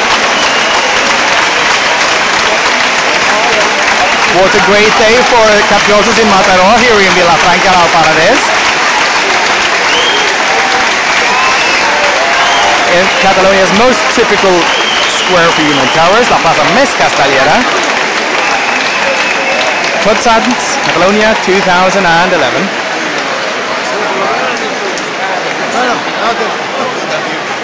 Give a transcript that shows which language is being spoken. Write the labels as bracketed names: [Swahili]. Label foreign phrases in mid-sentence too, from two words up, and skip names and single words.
[English] What a great day for Capgrossos in Mataro here in Vilafranca del Penedès. In Catalonia's most typical square for human towers, [Catalan] la plaza més castellera. Tots Sants, Catalonia, 2011.